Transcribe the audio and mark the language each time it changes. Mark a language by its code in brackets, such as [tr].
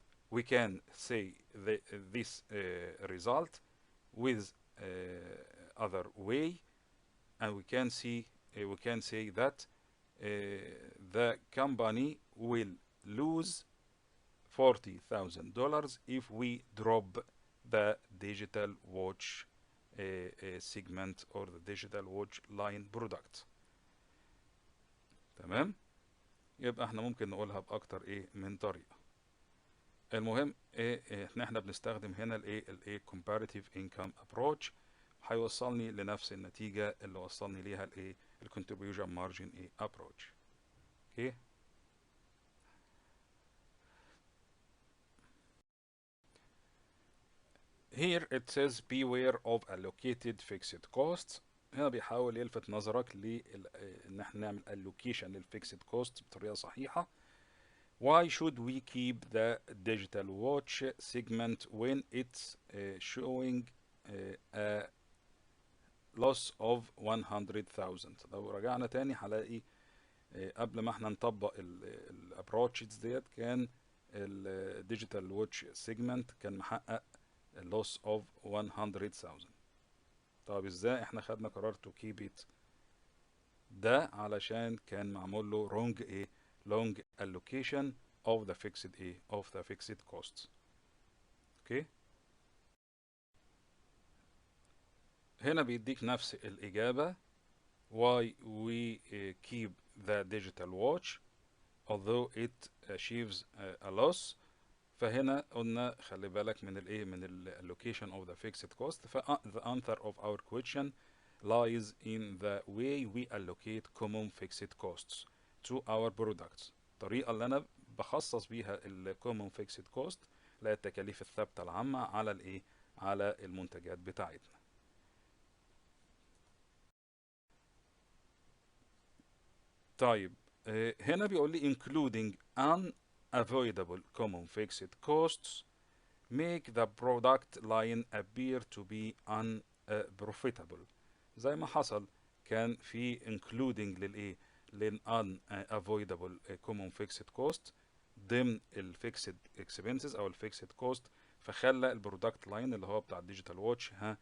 [en] We can say this result with other way, and we can say that the company will lose $40,000 if we drop the digital watch segment or the digital watch line product. [ar] تمام. يبقى احنا ممكن نقولها باكتر من طريقه. المهم احنا بنستخدم هنا الايه [en] comparative income approach، [ar] هيوصلني لنفس النتيجه اللي وصلني ليها الcontribution margin approach. اوكي. [en] Here it says beware of allocated fixed costs. [ar] هنا بيحاول يلفت نظرك ان احنا نعمل allocation للفيكسد cost بطريقه صحيحه. [en] Why should we keep the digital watch segment when it's showing a loss of 100,000؟ [ar] لو رجعنا تاني هلاقي قبل ما احنا نطبق الابروتشز ديت كان الديجيتال واتش سيجمنت كان محقق [en] loss of 100,000. [ar] طب ازاي احنا خدنا قرار [en] to keep it؟ [ar] ده علشان كان معمول له [en] wrong allocation of the fixed costs. [ar] اوكي. هنا بيديك نفس الإجابة. [en] why we keep the digital watch although it achieves a loss. [ar] فهنا قلنا خلي بالك من من [en] allocation of the fixed cost. the answer of our question lies in the way we allocate common fixed costs to our products. [ar] الطريقة اللي أنا بخصص بيها common fixed cost اللي هي التكاليف الثابتة العامة على على المنتجات بتاعتنا. طيب هنا بيقول لي [en] including unavoidable common fixed costs make the product line appear to be unprofitable. [ar] زي ما حصل كان في including لل unavoidable common fixed cost ضمن fixed expenses او fixed cost، فخلى البرودكت لاين اللي هو بتاع الديجيتال واتش